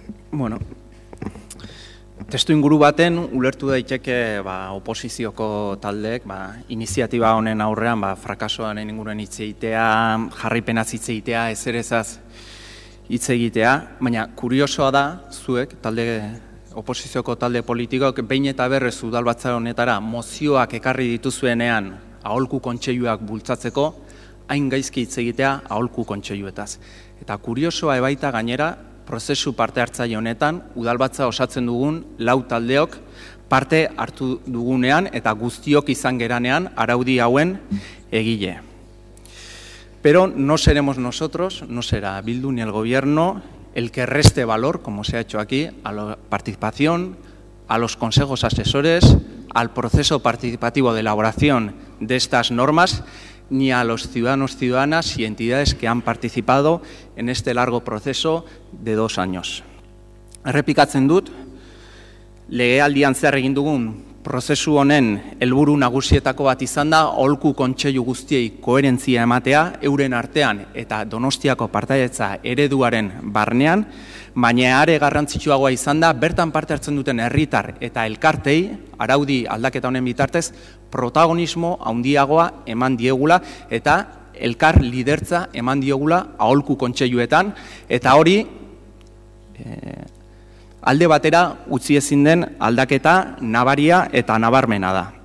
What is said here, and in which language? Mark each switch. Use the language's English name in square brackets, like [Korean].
[Basque] Bueno, testu inguru baten ulertu daiteke oposizioko taldeek iniziatiba honen aurrean frakasoaren inguruan hitz egitea, jarripenaz hitz egitea, ezerezaz hitz egitea, baina kuriosoa da zuek, oposizioko talde politikok, behin eta berrez udalbatzar honetara mozioak ekarri dituzuenean aholku kontseiluak bultzatzeko, hain gaizki hitz egitea aholku kontseiluetaz. Eta kuriosoa ebaita gainera, prozesu parte hartzaile honetan, udalbatza osatzen dugun 4 taldeok parte hartu dugunean eta guztiok izan geranean araudi hauen egile. [Spanish] Pero no seremos nosotros, no será Bildu ni el Gobierno el que reste valor, como se ha hecho aquí, a la participación, a los consejos asesores, al proceso participativo de elaboración de estas normas, ni a los ciudadanos, ciudadanas y entidades que han participado en este largo proceso de 2 años. [Basque] Errepikatzen dut, legealdian zehar egin dugun Prozesu honen helburu nagusietako bat izan da aholku kontseilu guztiei koherentzia ematea, euren artean eta Donostiako partaidetza ereduaren barnean, baina are garrantzitsuagoa izan da bertan parte hartzen duten herritar eta elkartei, araudi aldaketa honen bitartez, protagonismo handiagoa eman diegula eta elkar lidertza eman diogula aholku kontseiluetan, eta hori alde batera utzi ezin den aldaketa nabaria eta nabarmena da.